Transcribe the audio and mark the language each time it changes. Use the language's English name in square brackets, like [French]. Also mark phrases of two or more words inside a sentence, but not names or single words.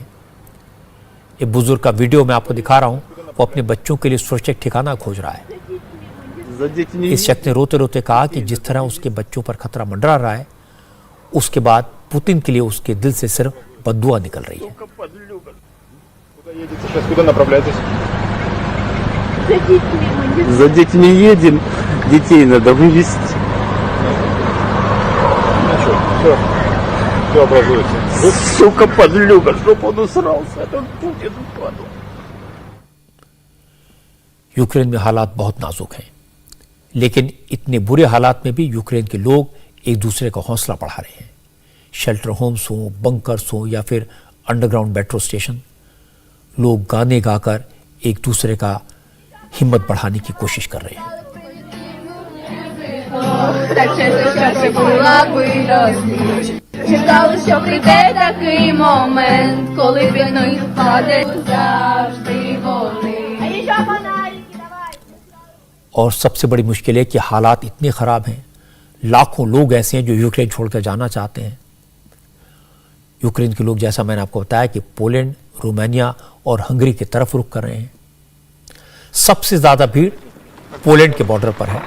[Hindi] एक बुजुर्ग का वीडियो मैं आपको दिखा रहा हूं, वो अपने बच्चों के लिए सुरक्षित ठिकाना खोज रहा है। इस शख्स ने रोते रोते कहा कि जिस तरह उसके बच्चों पर खतरा मंडरा रहा है, उसके बाद पुतिन के लिए उसके दिल से सिर्फ बद्दुआ निकल रही है। [Russian] Куда направляетесь? За детьми едем, детей надо вывести. Все образуется. Сука, подлюка, чтоб он усрался, этот Путин падал. [Hindi] यूक्रेन में हालात बहुत नाजुक हैं, लेकिन इतने बुरे हालात में भी यूक्रेन के लोग एक दूसरे का हौसला बढ़ा रहे हैं। [English] shelter homes [Hindi] हों, बंकर्स हों या फिर [English] underground metro station, [Hindi] लोग गाने गाकर एक दूसरे का हिम्मत बढ़ाने की कोशिश कर रहे हैं। [Ukrainian] Чекали, що прийде такий момент, коли війною впаде завжди вони. [Hindi] और सबसे बड़ी मुश्किल है कि हालात इतने खराब हैं, लाखों लोग ऐसे हैं जो यूक्रेन छोड़कर जाना चाहते हैं। यूक्रेन के लोग, जैसा मैंने आपको बताया, कि पोलैंड, रोमानिया और हंगरी की तरफ रुख कर रहे हैं। सबसे ज्यादा भीड़ पोलैंड के बॉर्डर पर है।